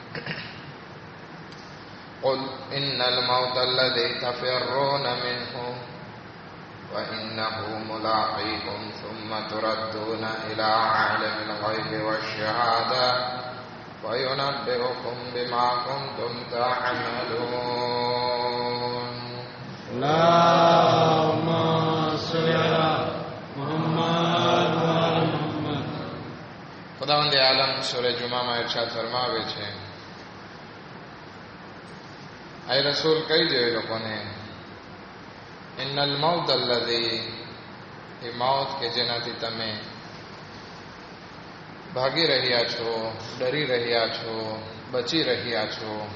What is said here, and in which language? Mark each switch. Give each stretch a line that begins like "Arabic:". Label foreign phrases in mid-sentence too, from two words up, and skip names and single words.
Arabic: قل إن الموت الذي تفرون منه وإنه ملاقيكم ثم تردون إلى عالم الغيب والشهادة وينبئكم بما كنتم تعملون. اللهم صل على محمد وآل محمد.
Gujarati: ખુદાવંદ આલમ સૂરે જુમામાં ઇરશાદ ફરમાવે છે, આય રસૂલ કહી દો એ લોકોને,
Arabic: إن الموت الذي,
Gujarati: એ મૌત કે જેનાથી તમે ભાગી રહ્યા છો, ડરી રહ્યા છો, બચી રહ્યા છો,